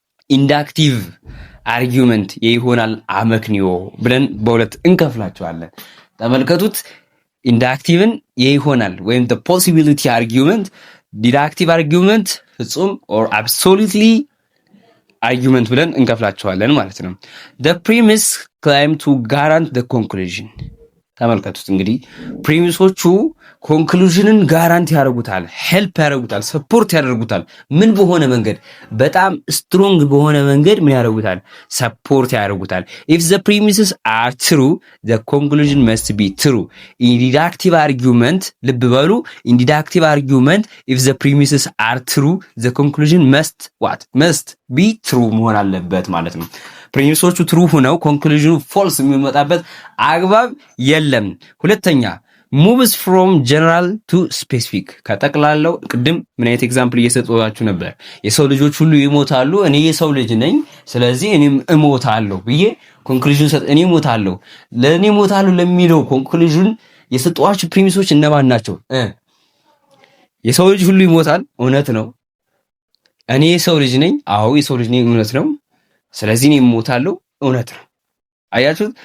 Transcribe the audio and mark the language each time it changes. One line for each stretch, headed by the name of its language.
Amharic: ኢንዳክቲቭ አርጊውመንት ይሆናል አመክንዮ ብለን በሁለት እንከፍላቸዋለን። ተመልከቱት። ኢንዳክቲቭን ይሆናል ወይም
English: the possibility argument፣
Amharic: ዲዳክቲቭ አርጊውመንት ፍጹም
English: or absolutely argument
Amharic: ብለን እንከፍላቸዋለን ማለት ነው።
English: the premise claim to guarantee the conclusion።
Amharic: ተመልከቱት እንግዲህ ፕሪሚሶቹ ኮንክሉዥንን ጋራንቲ ያደርጉታል፣ ሄልፕ ያደርጉታል፣ ሰፖርት ያደርጉታል። ምን በሆነ መንገድ? በጣም ስትሮንግ በሆነ መንገድ ምን ያደርጉታል? ሰፖርት ያደርጉታል።
English: if the premises are true the conclusion must be true in deductive argument።
Amharic: ልብ በሉ
English: in deductive argument if the premises are true the conclusion must be true
Amharic: መሆን አለበት ማለት ነው። ፕሪሚሶቹ ትሩ ሆነው ኮንክሉዥኑ ፎልስ የሚመጣበት አግባብ የለም። ሁለተኛ
English: moves from general to specific።
Amharic: ከጠቅላላው ቅድም ምን አይነት ኤግዛምፕል እየሰጠኋችሁ ነበር? የሰው ልጆች ሁሉ ይሞታሉ፣ እኔ የሰው ልጅ ነኝ፣ ስለዚህ እኔም እሞታለሁ ብዬ ኮንክሉዥን እኔ እሞታለሁ ለሚለው ኮንክሉዥን የሰጧችሁ ፕሪሚሶች እነማን ናቸው? የሰው ልጅ ሁሉ ይሞታል፣ እውነት ነው። እኔ የሰው ልጅ ነኝ፣ አዎ የሰው ልጅ ነኝ፣ እውነት ነው። ስለዚህ እኔ እሞታለሁ፣ እውነት ነው። አያችሁት?